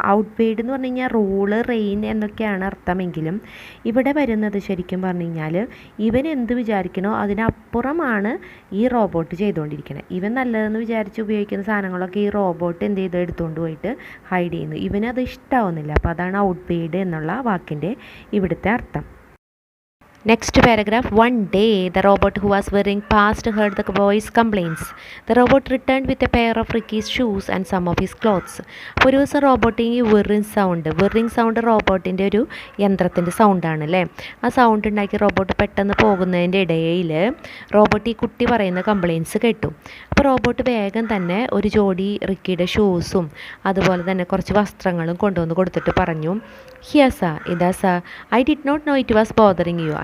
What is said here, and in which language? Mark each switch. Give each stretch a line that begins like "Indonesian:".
Malayalam: Out weighed എന്ന് പറഞ്ഞു കഴിഞ്ഞാൽ റൂള്, റെയിൻ എന്നൊക്കെയാണ് അർത്ഥമെങ്കിലും ഇവിടെ വരുന്നത് ശരിക്കും പറഞ്ഞു കഴിഞ്ഞാൽ ഇവൻ എന്ത് വിചാരിക്കണോ അതിനപ്പുറമാണ് ഈ റോബോട്ട് ചെയ്തുകൊണ്ടിരിക്കുന്നത്. ഇവൻ നല്ലതെന്ന് വിചാരിച്ച് ഉപയോഗിക്കുന്ന സാധനങ്ങളൊക്കെ ഈ റോബോട്ട് എന്ത് ചെയ്ത് എടുത്തുകൊണ്ട് പോയിട്ട് ഹൈഡ് ചെയ്യുന്നു. ഇവനത് ഇഷ്ടമാവുന്നില്ല. അപ്പോൾ അതാണ് ഔട്ട് വെയ്ഡ് എന്നുള്ള വാക്കിൻ്റെ ഇവിടുത്തെ അർത്ഥം.
English: Next paragraph. One day, the robot who was wearing past heard the boy's complaints. The robot returned with a pair of Ricky's shoes and some of his clothes.
Malayalam: ഒരു ദിവസം റോബോട്ടിന് ഈ വെറിങ് സൗണ്ട് റോബോട്ടിൻ്റെ ഒരു യന്ത്രത്തിൻ്റെ സൗണ്ടാണ് അല്ലേ. ആ സൗണ്ട് ഉണ്ടാക്കി robot പെട്ടെന്ന് പോകുന്നതിൻ്റെ ഇടയിൽ റോബോട്ട് ഈ കുട്ടി പറയുന്ന കംപ്ലയിൻസ് കേട്ടു. അപ്പോൾ റോബോട്ട് വേഗം തന്നെ ഒരു ജോഡി റിക്കിയുടെ ഷൂസും അതുപോലെ തന്നെ കുറച്ച് വസ്ത്രങ്ങളും കൊണ്ടുവന്ന് കൊടുത്തിട്ട് പറഞ്ഞു,
English: here sir,
Malayalam: ഇതാ sir,
English: I did not know it was bothering you.